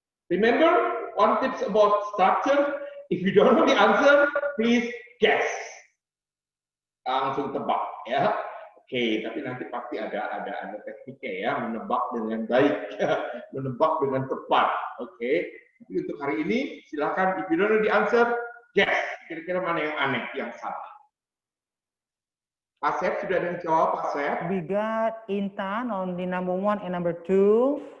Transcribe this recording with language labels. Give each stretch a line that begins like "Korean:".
English: Remember, one tips about structure, if you don't know the answer, please guess.
Indonesian: Langsung tebak ya. Oke, tapi nanti pasti ada tekniknya ya, menebak dengan baik, menebak dengan tepat. Oke, tapi untuk hari ini silakan,
English: if you don't know the answer, guess.
Indonesian: Kira-kira mana yang aneh, yang salah. Pak Asep, sudah ada yang jawab, Pak Asep?
English: We got Intan on the number 1 and number 2.